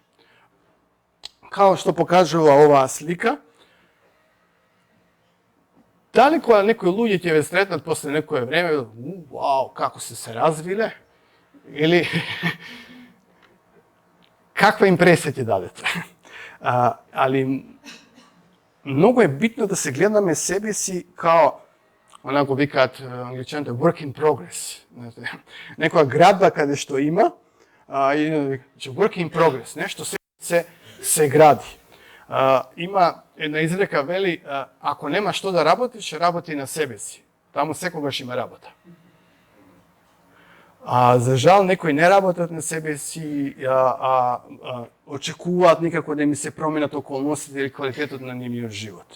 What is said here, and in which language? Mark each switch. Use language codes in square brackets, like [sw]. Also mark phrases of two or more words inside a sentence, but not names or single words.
[mk] Као што покажува оваа слика, дали кога некои луѓе ќе ве сретнат после некое време, вау, како се развиле, или каква импресија ќе дадете. Али многу е битно да се гледаме себе си као, онако викаат англичаните, [en] work in progress. [mk] Некоја градба каде што има, [en] work in progress, [mk] нешто се гради. Има една изрека, вели, ако нема што да работиш, работи на себе си. Таму секогаш има работа. За жал, некои не работат на себе си, очекуваат никако да ми се променат околностите или квалитетот на нивниот живот.